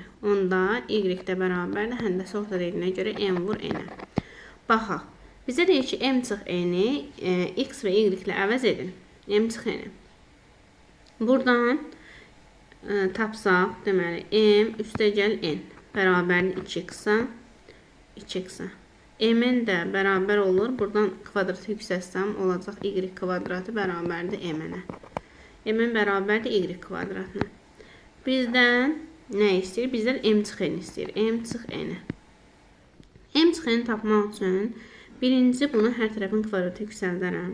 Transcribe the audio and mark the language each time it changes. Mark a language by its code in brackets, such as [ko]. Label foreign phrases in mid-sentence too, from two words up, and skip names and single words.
[az] Onda y də bərabərdir həndəsi orta dediyinə görə m vur n-ə. Baxaq. Bizə deyir ki, m çıx n-i x və y ilə əvəz edin. M çıx n-i. Buradan tapsaq, deməli, m üstəgəl n bərabərdir 2x-a, 2x-a. M-in də bərabər olur. Buradan kvadratı yüksətsəm, olacaq y kvadratı bərabərdir m-ə. M-in bərabərdir y kvadratına. Bizdən nə istəyir? Bizdən m çıx n istəyir. M çıx n-i. M çıx n-i tapmaq üçün birinci bunu hər tərəfin kvadratı yüksəldərəm.